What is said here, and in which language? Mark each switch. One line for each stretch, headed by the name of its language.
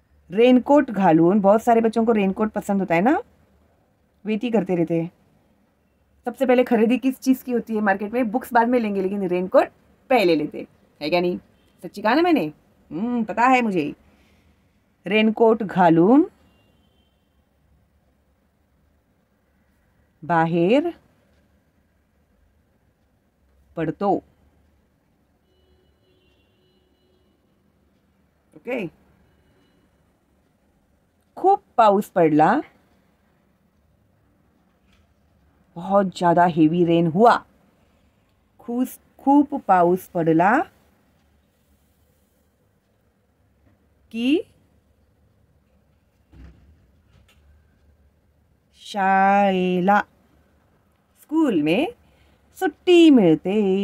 Marathi: Raincoat घालून,
Hindi: बहुत सारे बच्चों को रेनकोट पसंद होता है ना, वेट ही करते रहते हैं. सबसे पहले खरीदी किस चीज़ की होती है मार्केट में? बुक्स बाद में लेंगे लेकिन रेनकोट पहले लेते हैं, है क्या नहीं? सच्ची कहा ना मैंने? पता है मुझे.
Marathi: रेनकोट घालून बाहेर पडतो. ओके. खूप पाऊस पडला.
Hindi: बहुत ज़्यादा हेवी रेन हुआ.
Marathi: खूप पाऊस पडला की शाळेला
Hindi: स्कूल में
Marathi: छुट्टी मिळते.